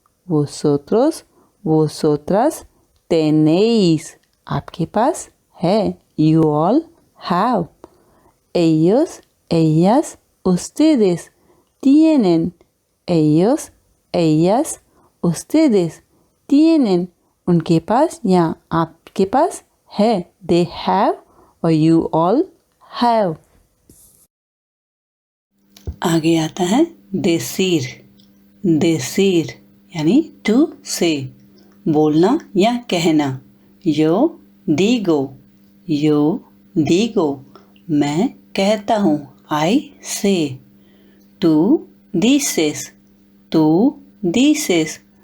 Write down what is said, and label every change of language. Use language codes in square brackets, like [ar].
[es] Vosotros, vosotras tenéis. [hi] आपके पास है. [en] You all have. [es] Ellos, ellas, ustedes tienen. Ellos, ellas, ustedes tienen. [hi] उनके पास या आपके पास है. [en] They have और you all have. [hi] आगे आता है decir. [en] Decir यानी to say. [hi] बोलना या कहना. [es] Yo digo. Yo digo. [hi] मैं कहता हूँ. [en] I say. [es] Tú dices. Tú dices.